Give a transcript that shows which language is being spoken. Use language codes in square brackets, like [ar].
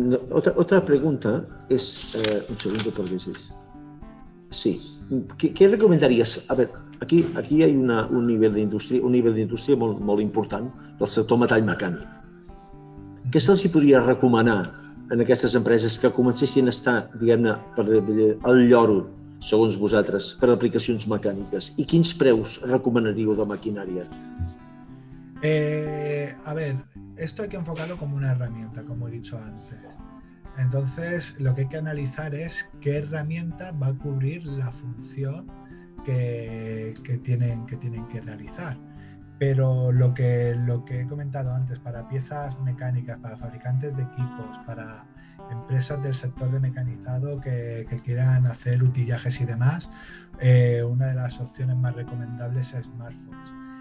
[es] Otra pregunta es, un segundo por veces. Sí, ¿qué recomendarías? A ver, aquí hay un nivel de [ca] indústria molt important del sector metall mecànic. Què se'ls podria recomanar en aquestes empreses que comencessin a estar, diguem-ne, al lloro, segons vosaltres, per aplicacions mecàniques? I quins preus recomanaríeu de maquinària? [es] A ver, esto hay que enfocarlo como una herramienta, como he dicho antes. Entonces, lo que hay que analizar es qué herramienta va a cubrir la función que tienen que realizar. Pero lo que he comentado antes, para piezas mecánicas, para fabricantes de equipos, para empresas del sector de mecanizado que quieran hacer utillajes y demás, una de las opciones más recomendables es smartphones.